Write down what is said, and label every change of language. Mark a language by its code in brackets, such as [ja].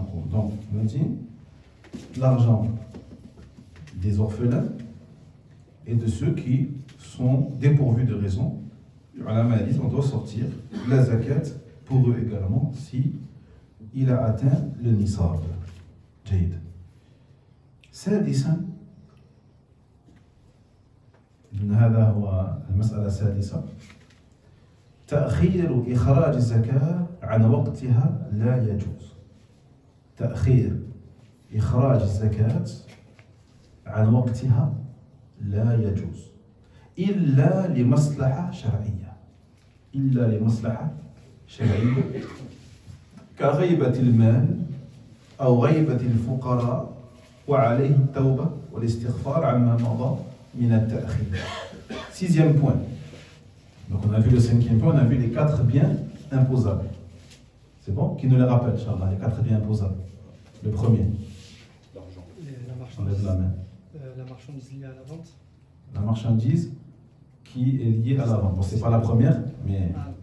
[fr] Donc, on a dit l'argent des orphelins et de ceux qui sont dépourvus de raison. On doit sortir la zakat pour eux également si il a atteint le nisab. [ar] سادسا هذا هو المسألة السادسة تأخير إخراج الزكاة عن وقتها لا يجوز. تأخير إخراج الزكاة عن وقتها لا يجوز إلا لمصلحة شرعية، إلا لمصلحة شرعية كغيبة المال أو غيبة الفقراء وعليه التوبة والاستغفار عما مضى من التأخير. [fr] Sixième point. Donc on a vu le cinquième point, on a vu les 4 biens imposables. C'est bon? Qui nous les rappelle, Inch'Allah, les 4 biens imposables? Le premier. L'argent. On lève la main. La marchandise liée à la vente. La marchandise qui est liée à la vente. Bon, c'est pas la première, mais.